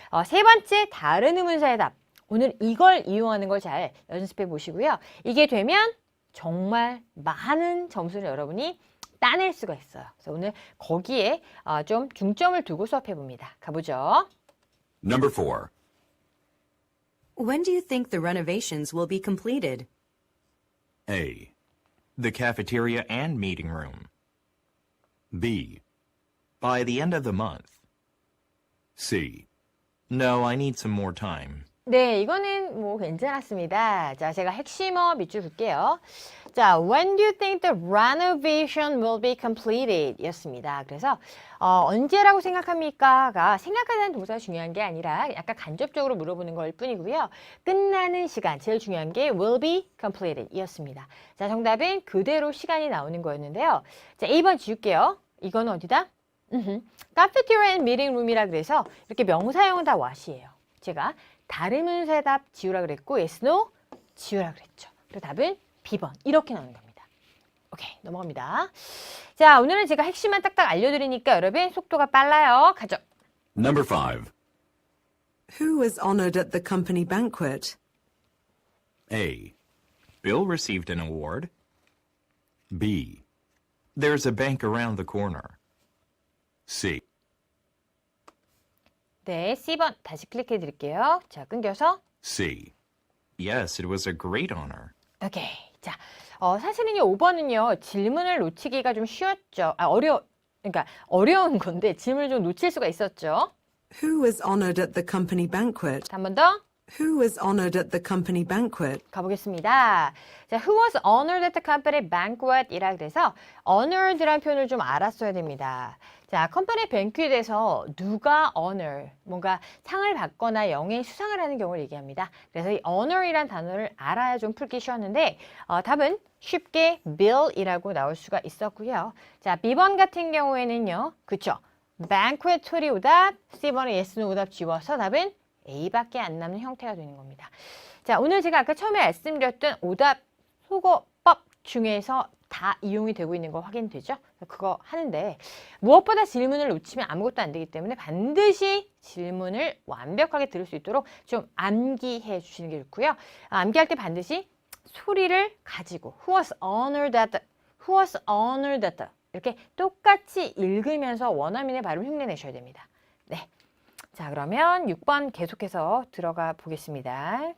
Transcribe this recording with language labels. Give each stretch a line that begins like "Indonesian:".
Korean: 세 번째 다른 의문사의 답. 오늘 이걸 이용하는 걸 잘 연습해 보시고요. 이게 되면 정말 많은 점수를 여러분이 따낼 수가 있어요. 그래서 오늘 거기에 좀 중점을 두고 수업해 봅니다. 가보죠.
English: Number 4. When do you think the renovations will be completed? A, The cafeteria and meeting room. B, By the end of the month. C. No, I need some more time.
Korean: 네, 이거는 뭐 괜찮았습니다. 자, 제가 핵심어 밑줄 볼게요. 자,
English: when do you think the renovation will be completed?
Korean: 였습니다. 그래서 언제라고 생각합니까?가 생각하는 동사가 중요한 게 아니라 약간 간접적으로 물어보는 걸 뿐이고요. 끝나는 시간, 제일 중요한 게
English: will be completed
Korean: 이었습니다. 자, 정답은 그대로 시간이 나오는 거였는데요. 자, 2번 지울게요. 이거는 어디다?
English: cafeteria and meeting room
Korean: 이라 그래서 이렇게 명사형은 다 what이에요. 제가 다른 문사의 답 지우라 그랬고 yes, no 지우라 그랬죠. 그리고 답은 B번 이렇게 나오는 겁니다. 오케이, 넘어갑니다. 자, 오늘은 제가 핵심만 딱딱 알려드리니까 여러분 속도가 빨라요. 가죠.
English: Number 5. Who was honored at the company banquet? A, Bill received an award. B, There's a bank around the corner. C.
Korean: 네, C번 다시 클릭해 드릴게요. 자, 끊겨서
English: C. Yes, it was a great honor.
Korean: 오케이. 자, 사실은요 5번은요 질문을 놓치기가 좀 쉬웠죠. 그러니까 어려운 건데 질문을 좀 놓칠 수가 있었죠.
English: Who was honored at the company banquet?
Korean: 한 번 더.
English: Who was honored at the company banquet?
Korean: 가보겠습니다. 자,
English: who was honored at the company banquet
Korean: 이라 그래서 honored라는 표현을 좀 알았어야 됩니다. 자, 컴퍼니 뱅퀴트에서 누가 honor, 뭔가 상을 받거나 영예의 수상을 하는 경우를 얘기합니다. 그래서 이 honor이란 단어를 알아야 좀 풀기 쉬웠는데 답은 쉽게 bill이라고 나올 수가 있었고요. 자, B번 같은 경우에는요. 그쵸? banquetry 오답, C번의 yes, no 오답 지워서 답은 A밖에 안 남는 형태가 되는 겁니다. 자, 오늘 제가 아까 처음에 말씀드렸던 오답 소거법 중에서 다 이용이 되고 있는 거 확인되죠? 그거 하는데 무엇보다 질문을 놓치면 아무것도 안 되기 때문에 반드시 질문을 완벽하게 들을 수 있도록 좀 암기해 주시는 게 좋고요. 암기할 때 반드시 소리를 가지고
English: who was honored at the,
Korean: who was honored at the 이렇게 똑같이 읽으면서 원어민의 발음 흉내내셔야 됩니다. 네. 자, 그러면 6번 계속해서 들어가 보겠습니다.